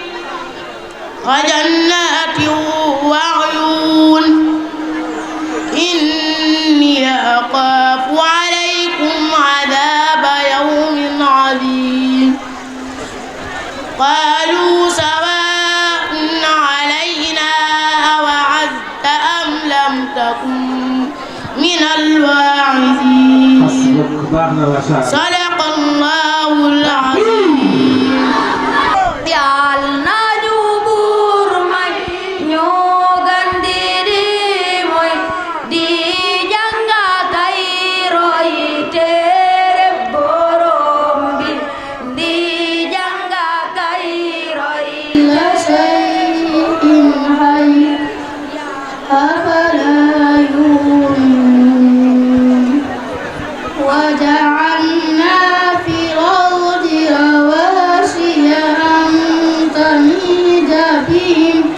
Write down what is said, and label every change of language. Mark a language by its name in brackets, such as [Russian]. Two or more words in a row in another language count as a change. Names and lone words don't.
[Arabic] وجنات وعيون إني أخاف عليكم عذاب يوم عظيم قالوا سواء علينا أوعظت أم لم تكن من الواعظين صدق الله العظيم [Wolof] Yàlla ñu buur may ñoo gën di mooy di jànga kay roy téere Boroom bi di jànga kay roy [Arabic] كل شيء حي أفلا يؤمنون وجعلنا في الأرض رواسي أن تميد بهم